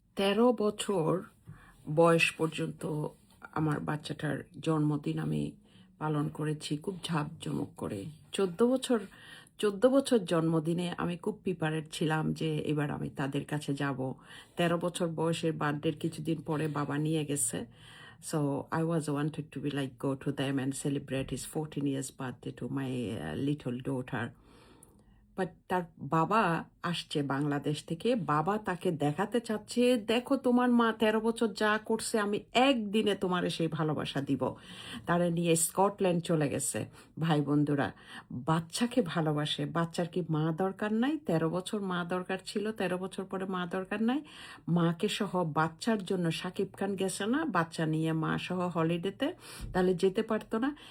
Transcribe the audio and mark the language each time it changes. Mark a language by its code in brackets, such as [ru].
[bn] 13 বছর বয়স পর্যন্ত আমার বাচ্চাটার জন্মদিন আমি পালন করেছি খুব ঝাঁকজমক করে। 14 বছর জন্মদিনে আমি খুব প্রিপারেড ছিলাম যে এবার আমি তাদের কাছে যাব। 13 বছর বয়সের বার্থডের কিছুদিন পরে বাবা নিয়ে গেছে। [en] So I was wanted to be like go to them and celebrate his 14 years birthday to my little daughter. [bn] But তার বাবা আসছে বাংলাদেশ থেকে। বাবা তাকে দেখাতে চাচ্ছে, দেখো তোমার মা 13 বছর যা করছে, আমি একদিনে তোমার সেই ভালোবাসা দিব। তারা নিয়ে স্কটল্যান্ড চলে গেছে। ভাই বন্ধুরা, বাচ্চাকে ভালোবাসে, বাচ্চার কি মা দরকার নাই? 13 বছর মা দরকার ছিল, 13 বছর পরে মা দরকার নাই। মাকে সহ বাচ্চার জন্য শাকিব খান গেছে না বাচ্চা নিয়ে মা সহ হলিডেতে, তাহলে যেতে পারতো না?